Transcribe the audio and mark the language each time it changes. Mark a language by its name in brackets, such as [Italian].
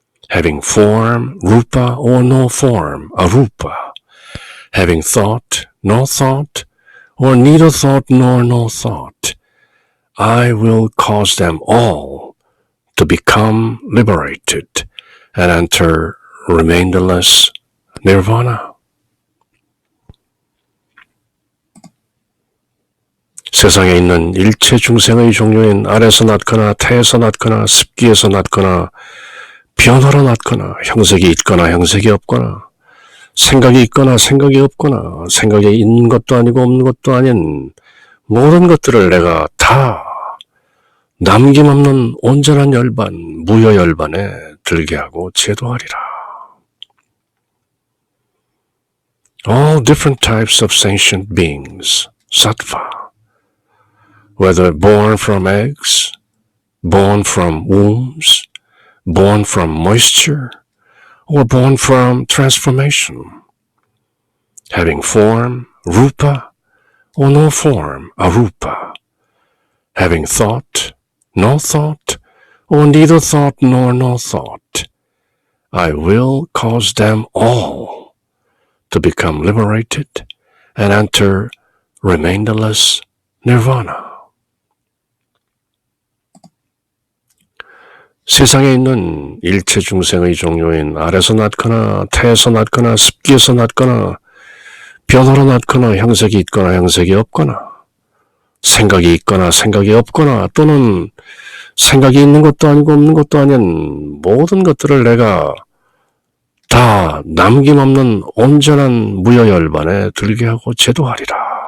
[English] having form, rupa, or no form, arupa, having thought, no thought, or neither thought nor no thought, I will cause them all to become liberated and enter remainderless nirvana. [Korean] 세상에 있는 일체 중생의 종류인 알에서 낳거나 태에서 낳거나 습기에서 낳거나 변화로 낳거나 형색이 있거나 형색이 없거나 생각이 있거나 생각이 없거나 생각이 있는 것도 아니고 없는 것도 아닌 모든 것들을 내가 다 남김없는 온전한 열반, 무여열반에 들게 하고 제도하리라. [English] All different types of sentient beings, sattva, whether born from eggs, born from wombs, born from moisture, or born from transformation, having form, rupa, or no form, arupa, having thought, no thought, or neither thought nor no thought, I will cause them all to become liberated and enter remainderless nirvana. [Korean] 세상에 있는 일체 중생의 종류인 알에서 낳거나 태에서 낳거나 습기에서 낳거나 변화로 낳거나 형색이 있거나 형색이 없거나 생각이 있거나 생각이 없거나 또는 생각이 있는 것도 아니고 없는 것도 아닌 모든 것들을 내가 다 남김없는 온전한 무여열반에 들게 하고 제도하리라.